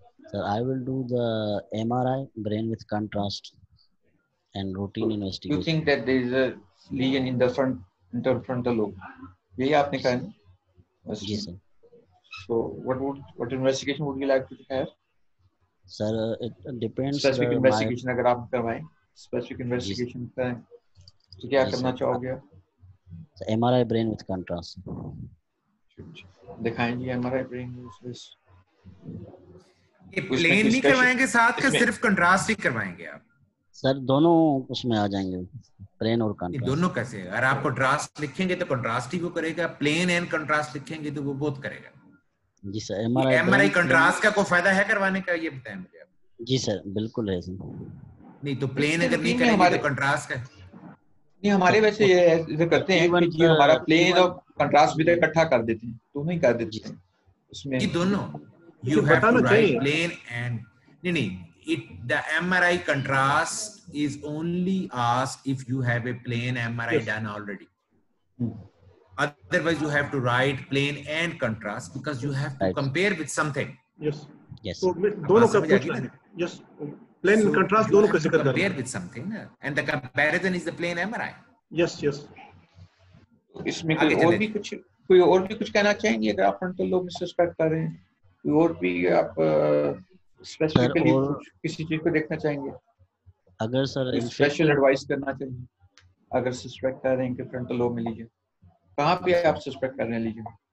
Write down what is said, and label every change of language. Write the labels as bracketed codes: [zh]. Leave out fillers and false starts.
[en] Sir, I will do the MRI, brain with contrast, and routine investigation. You think that there is a lesion in the frontal lobe? [hi] यही आपने कहा ना? जी sir. [en] So what investigation would you like to have? Sir, it depends. [hi] Specific investigation अगर आप करवाएं, specific investigation करें, तो क्या करना चाहोगे? [en] MRI brain with contrast. [hi] दिखाएंगे [en] MRI brain with [hi] ये प्लेन नहीं करवाएंगे साथ का, सिर्फ कंट्रास्ट ही करवाएंगे आप? सर दोनों उसमें आ जाएंगे, प्लेन और ये कंट्रास्ट। दोनों कैसे? अगर आप कंट्रास्ट लिखेंगे तो कंट्रास्ट ही वो करेगा, प्लेन एंड कंट्रास्ट लिखेंगे तो वो बोथ करेगा। जी सर। एमआरआई कंट्रास्ट का कोई फायदा है करवाने का, ये बताएं मुझे आप। जी सर बिल्कुल है सर। नहीं तो प्लेन अगर नहीं करेंगे तो कंट्रास्ट का नहीं, हमारे वैसे ये ऐसे करते हैं कि जी हमारा प्लेन और कंट्रास्ट भी इकट्ठा कर देते हैं, दोनों ही कर देते हैं उसमें। ये दोनों [en] you have to write plane and नहीं it the MRI contrast is only asked if you have a plane MRI done already. Otherwise you have to write plane and contrast because you have to compare with something. Yes. Yes. [hi] तो दोनों का पूछना है. Yes. Plane and contrast दोनों का जिक्र करना है. [en] Compare with something and the comparison is the plane MRI. Yes, yes. [hi] इसमें कोई और भी कुछ कहना चाहेंगे अगर आप फ्रंटल लोब में सस्पेक्ट कर रहे हैं? कोई और भी आप स्पेसिफिकली किसी चीज को देखना चाहेंगे? अगर सर स्पेशल एडवाइस करना चाहिए अगर सस्पेक्ट कर रहे हैं कि फ्रंटल लोब में लीजन, कहाँ पे आप सस्पेक्ट कर रहे हैं लीजन?